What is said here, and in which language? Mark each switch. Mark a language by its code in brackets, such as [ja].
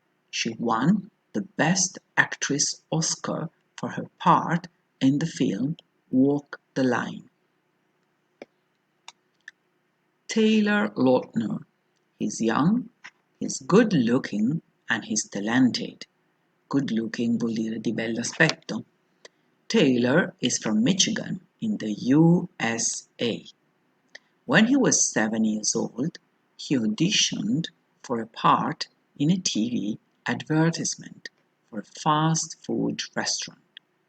[en] She won the Best Actress Oscar for her part in the film Walk the Line. Taylor Lautner. He's young, he's good looking, and he's talented. [it] Good looking vuol dire di bell'aspetto. [en] Taylor is from Michigan in the USA. When he was 7 years old, he auditioned for a part in a TV advertisement for a fast food restaurant.